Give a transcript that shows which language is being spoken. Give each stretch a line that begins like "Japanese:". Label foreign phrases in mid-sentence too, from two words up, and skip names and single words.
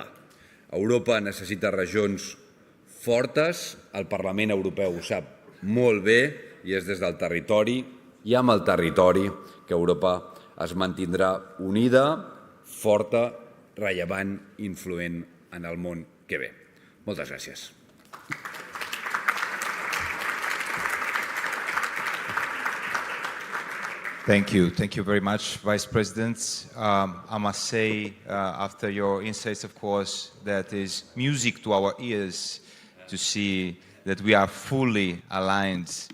Catalan: Europa necessita regions fortes, el Parlament Europeu ho sap molt bé i és des del territori i amb el territori que Europa es mantindrà unida, forta, rellevant i influent en el món que ve. Moltes gràcies.
English: Thank you. Thank you very much, Vice President. I must say, after your insights, of course, that is music to our ears to see that we are fully aligned.